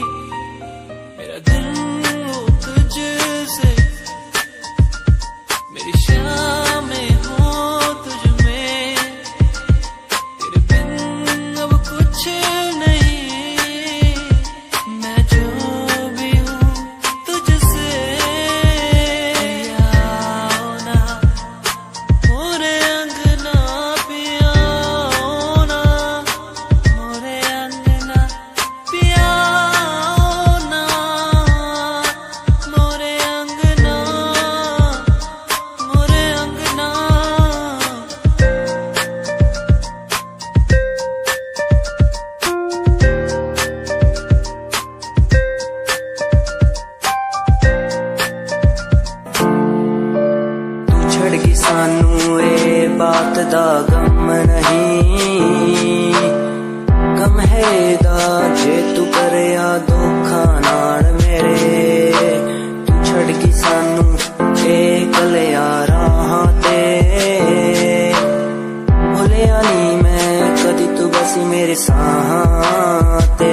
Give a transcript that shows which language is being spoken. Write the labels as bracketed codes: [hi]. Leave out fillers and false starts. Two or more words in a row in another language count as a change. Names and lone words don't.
[hi] मेरा दिन हो तुझसे, मेरी शामें हो तुझ में, तेरे बिन अब कुछ नहीं। मैं जो भी हूँ तुझसे, आओ ना मोरे अंगना, पियाओ ना मोरे अंगना, पियाओ ना मोरे अंगना, मोरे अंगना। [pa] ਤੂੰ ਛੱਡ ਗਈ ਸਾਨੂੰ ਏ ਬਾਤ ਦਾ ਗ਼ਮ ਨਹੀਂ, ਗ਼ਮ ਹੈ ਦਾ ਜੇ ਤੂੰ ਕਰਿਆ ਧੋਖਾ ਨਾਲ ਮੇਰੇ। ਤੂੰ ਛੱਡ ਗਈ ਸਾਨੂੰ ਏ ਕੱਲਿਆਂ ਰਾਹਾਂ ਤੇ, ਭੁੱਲਿਆ ਨੀ ਮੈਂ ਕਦੀ ਤੂੰ ਵਸੀ ਮੇਰੇ ਸਾਹਾਂ ਤੇ।